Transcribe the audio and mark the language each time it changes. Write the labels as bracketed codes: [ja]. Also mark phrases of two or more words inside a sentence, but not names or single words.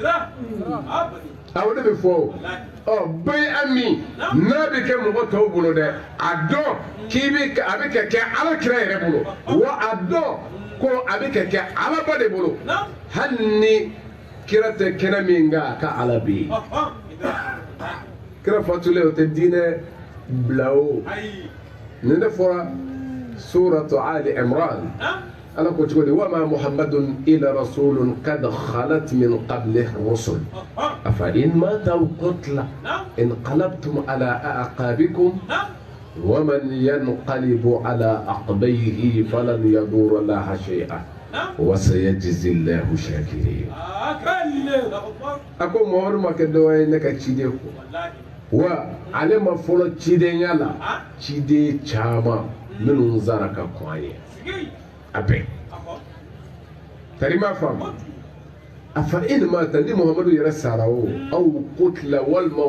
[bm] o de bɛ fɔ bɛɛ min n'a bɛ kɛ mɔgɔ tɔw bolo dɛ a dɔn a bɛ kɛ ala kira yɛrɛ bolo wa a dɔn ko a bɛ kɛ alaba de bolo hali ni kira tɛ kɛnɛ min kan a ka ala bɛ yen kira fatulen o tɛ diinɛ bila o nin de fɔra suratu ali imran ala ko cogo di [ar] وما محمد إلا رسول قد خلت من قبله الرسل أفإن مات أو قتل انقلبتم على أعقابكم ومن ينقلب على عقبيه فلن يضر الله شيئا وسيجزي الله الشاكرين [bm] ako mɔgɔ ma kɛ dɔwɛrɛ ye ne ka ciden kɔ wa ale ma fɔlɔ cidenya la ciden caman minnu zara ka kɔn a ye a bɛɛ tari ma faamu [ar] أفإن مات [bm] ni muhammadu yɛrɛ sara o [ar] أو قتل [bm] walima